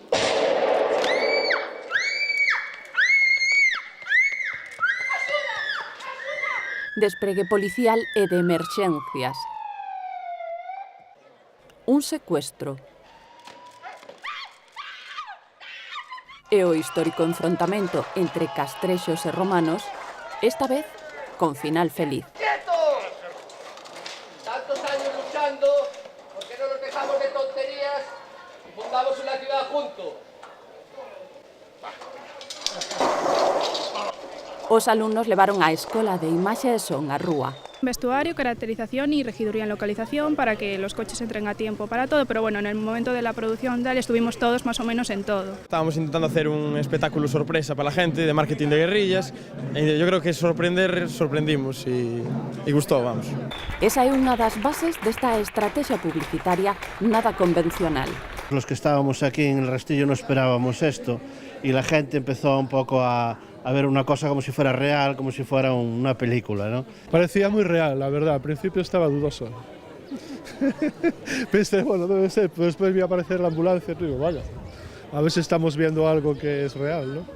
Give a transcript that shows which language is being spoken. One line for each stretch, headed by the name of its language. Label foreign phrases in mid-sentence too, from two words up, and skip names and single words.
Galician: Despregue policial e de emerxencias. Un secuestro. E o histórico enfrontamento entre castrexos e romanos, esta vez con final feliz.
Spanish: ¡Quietos! Tantos años luchando, ¿por qué no nos dejamos de tonterías y fundamos una ciudad juntos?
Galician: Os alumnos levaron a Escola de Imaxe e Son a rúa.
Spanish: Vestuario, caracterización y regiduría en localización para que los coches entren a tiempo para todo, pero bueno, en el momento de la producción estuvimos todos más o menos en todo. Estábamos intentando hacer un espectáculo sorpresa para la gente de marketing de guerrillas e yo creo que sorprendimos
Galician: e gustou,
Spanish: vamos.
Galician: Esa é unha das bases desta estrategia publicitaria nada convencional.
Spanish: Los que estábamos aquí en el Rastillo no esperábamos esto y la gente empezó un poco a ver una cosa como si fuera real, como si fuera una película, ¿no? Parecía muy real, la verdad, al principio estaba dudoso. Pensé, bueno, debe ser, pero después vi aparecer la ambulancia y digo, vaya, a ver si estamos viendo algo que es real, ¿no?